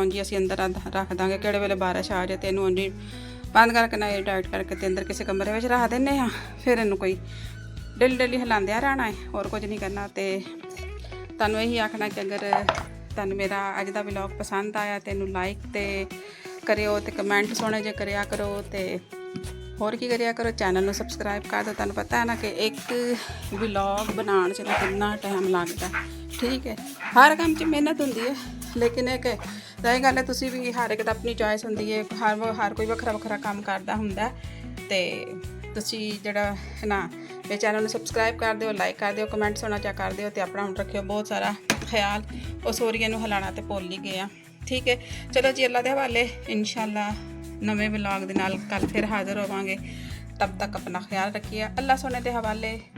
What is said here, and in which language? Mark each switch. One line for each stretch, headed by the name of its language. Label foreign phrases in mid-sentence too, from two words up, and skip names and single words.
Punjabi: ਉਂਜ ਅਸੀਂ ਅੰਦਰ ਰੱਖ ਦਾਂਗੇ, ਕਿਹੜੇ ਵੇਲੇ ਬਾਰਿਸ਼ ਆ ਜਾਏ ਤੋ ਇਨੂੰ ਉਂਜ ਬੰਦ ਕਰਕੇ ਨਾ ਟਾਈਟ ਕਰਕੇ ਤੇ ਅੰਦਰ ਕਿਸੀ ਕਮਰੇ ਮੇਂ ਰੱਖ ਦਿੰਦੇ ਆ। ਫਿਰ ਇਨੂੰ ਕੋਈ ਡੇਲੀ ਡੇਲੀ ਹਿਲਾਂਦੇ ਰਹਿਣਾ ਹੈ, ਔਰ ਕੁਛ ਨਹੀਂ ਕਰਨਾ। ਤੋ ਤੁਹਾਨੂੰ ਯਹੀ ਆਖਣਾ ਕਿ ਅਗਰ ਤੁਹਾਨੂੰ ਮੇਰਾ ਅੱਜ ਦਾ ਵਲੌਗ ਪਸੰਦ ਆਇਆ ਤੋ ਇਨੂੰ ਲਾਈਕ ਤੋ ਕਰਿਓ, ਤੋ ਕਮੈਂਟ ਸੋਹਣੇ ਜੇ ਕਰਿਆ ਕਰੋ, ਤੋ ਹੋਰ ਕੀ ਕਰਿਆ ਕਰੋ, ਚੈਨਲ ਨੂੰ ਸਬਸਕ੍ਰਾਈਬ ਕਰ ਦਿਓ। ਤੁਹਾਨੂੰ ਪਤਾ ਹੈ ਨਾ ਕਿ ਇੱਕ ਵਲੌਗ ਬਣਾਉਣ 'ਚ ਕਿੰਨਾ ਟਾਈਮ ਲੱਗਦਾ। ਠੀਕ ਹੈ, ਹਰ ਕੰਮ 'ਚ ਮਿਹਨਤ ਹੁੰਦੀ ਹੈ, ਲੇਕਿਨ ਇੱਕ ਰਹੀ ਗੱਲ ਹੈ, ਤੁਸੀਂ ਵੀ ਹਰ ਇੱਕ ਦਾ ਆਪਣੀ ਚੋਇਸ ਹੁੰਦੀ ਹੈ। ਹਰ ਕੋਈ ਵੱਖਰਾ ਵੱਖਰਾ ਕੰਮ ਕਰਦਾ ਹੁੰਦਾ। ਅਤੇ ਤੁਸੀਂ ਜਿਹੜਾ ਹੈ ਨਾ ਮੇਰੇ ਚੈਨਲ ਨੂੰ ਸਬਸਕ੍ਰਾਈਬ ਕਰ ਦਿਓ, ਲਾਈਕ ਕਰ ਦਿਓ, ਕਮੈਂਟਸ ਹੋਣਾ ਚਾ ਕਰ ਦਿਓ। ਅਤੇ ਆਪਣਾ ਹੁਣ ਰੱਖਿਓ ਬਹੁਤ ਸਾਰਾ ਖਿਆਲ। ਉਹ ਸੋਰੀਏ ਨੂੰ ਹਿਲਾਉਣਾ ਤੇ ਭੁੱਲ ਹੀ ਗਏ ਆ। ਠੀਕ ਹੈ, ਚਲੋ ਜੀ, ਅੱਲਾ ਦੇ ਹਵਾਲੇ। ਇਨਸ਼ਾਅੱਲਾ ਨਵੇਂ ਵਲੌਗ ਦੇ ਨਾਲ ਕੱਲ੍ਹ ਫਿਰ ਹਾਜ਼ਰ ਹੋਵਾਂਗੇ।
Urdu: تب تک اپنا خیال رکھیے۔ اللہ سونے کے حوالے.